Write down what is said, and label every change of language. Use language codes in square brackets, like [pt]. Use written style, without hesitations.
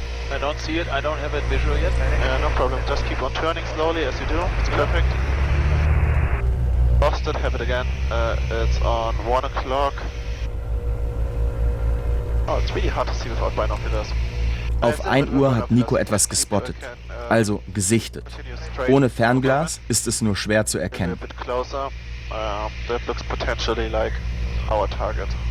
[en] I don't see it, I don't have it visual yet. No problem, just keep on turning slowly as you do, it's perfect. Boston, have it again, it's on 1 o'clock. Oh, it's really hard to see without binoculars. [de] Auf 1 Uhr hat Nico etwas gespottet, also gesichtet. Ohne Fernglas ist es nur schwer zu erkennen. [en] A bit closer, that looks potentially like our target.